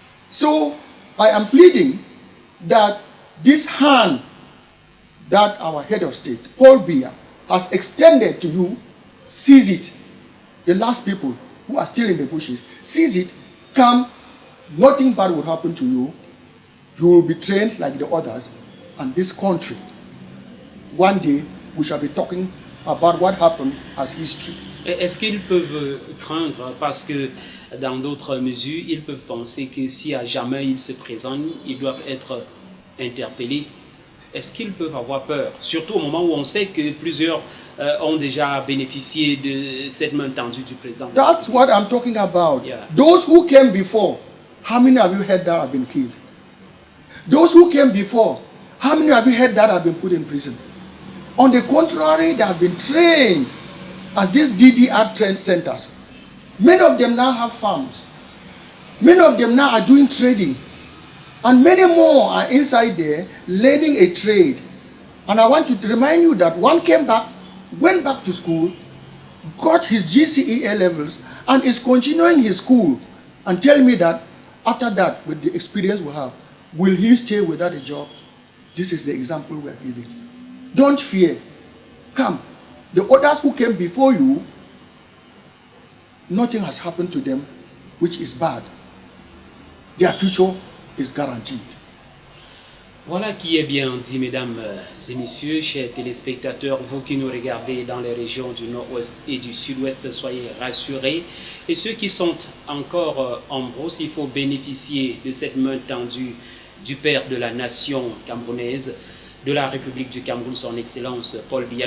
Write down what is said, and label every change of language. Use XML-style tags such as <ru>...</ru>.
<en>So I am pleading that this hand that our head of state, Paul Biya, has extended to you, seize it. The last people who are still in the bushes, seize it, come, nothing bad will happen to you. You will be trained like the others, and this country, one day, we shall be talking about what happened as history.</en> <fr>Est-ce qu'ils peuvent craindre, parce que dans d'autres mesures, ils peuvent penser que si à jamais ils se présentent, ils doivent être interpellés? Est-ce qu'ils peuvent avoir peur? Surtout au moment où on sait que plusieurs ont déjà bénéficié de cette main tendue du président.</fr> <en>That's what I'm talking about. Yeah. Those who came before, how many of you heard that have been killed? Those who came before, how many of you heard that have been put in prison? On the contrary, they have been trained as these DDR trained centers. Many of them now have farms. Many of them now are doing trading. And many more are inside there learning a trade. And I want to remind you that one came back, went back to school, got his GCE levels, and is continuing his school. And tell me that after that, with the experience we have, will he stay without a job? This is the example we are giving. Don't fear. Come. The others who came before you, nothing has happened to them which is bad. Their future is guaranteed.</en> <fr>Voilà qui est bien dit, mesdames et messieurs, chers téléspectateurs, vous qui nous regardez dans les régions du nord-ouest et du sud-ouest, soyez rassurés. Et ceux qui sont encore en brousse, il faut bénéficier de cette main tendue du père de la nation camerounaise, de la République du Cameroun, son Excellence Paul Biya.</fr>